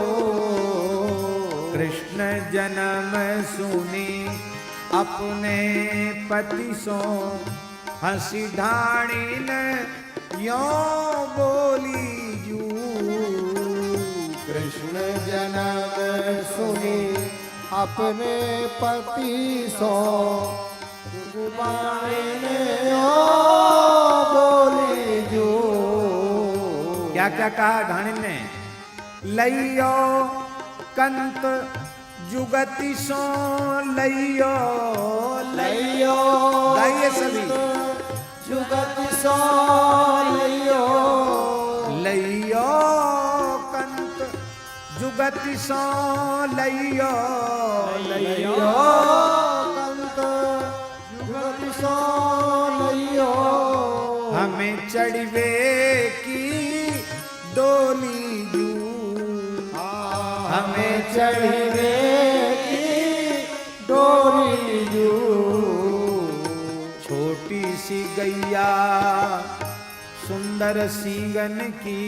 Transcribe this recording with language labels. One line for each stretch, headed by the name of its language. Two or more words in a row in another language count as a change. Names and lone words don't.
Braj: कृष्ण जन्म सुनी अपने पति सो। हंसी ढाणी ने यो बोली जू। कृष्ण जन्म सुनी अपने पति सो। जुबानी ने ओ बोली जू।
Hindi: क्या क्या कहा ढाणी ने?
Braj: लइयो कंत जुगति सो। लइयो लइयो
Hindi: गाइए सभी।
Braj: जुगत सो लइयो। लइयो कंत जुगति सो। लइयो लइयो कंत जुगत सो लइयो। हमें चढ़वे की डोली जू। हमें चढ़वे की डोरी जू। छोटी सी गैया सुंदर सींगन की।